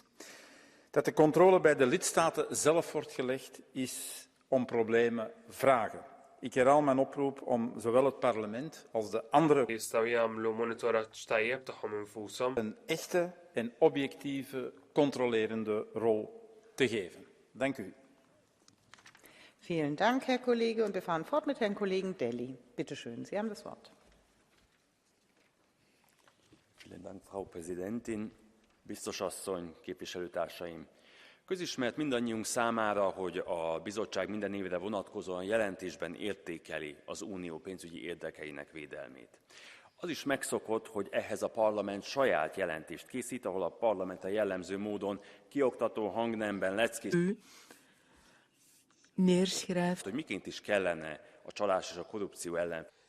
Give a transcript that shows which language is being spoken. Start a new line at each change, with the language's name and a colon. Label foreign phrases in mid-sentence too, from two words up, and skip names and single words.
Dutch: Dat de controle bij de lidstaten zelf wordt gelegd, is om problemen vragen. Ik herhaal mijn oproep om zowel het parlement als de andere een echte en objectieve controlerende rol te geven. Dank u.
German: Vielen Dank, Herr Kollege. Und wir fahren fort mit Herrn Kollegen Delli. Bitte schön, Sie haben das Wort. Vielen Dank, Frau Präsidentin,
Hungarian: biztos asszony, képviselőtársaim! Közismert mindannyiunk számára, hogy a bizottság minden évre vonatkozóan jelentésben értékeli az unió pénzügyi érdekeinek védelmét. Az is megszokott, hogy ehhez a parlament saját jelentést készít, ahol a parlament a jellemző módon kioktató hangnemben leckészít, hogy miként is kellene a csalás és a korrupció ellen.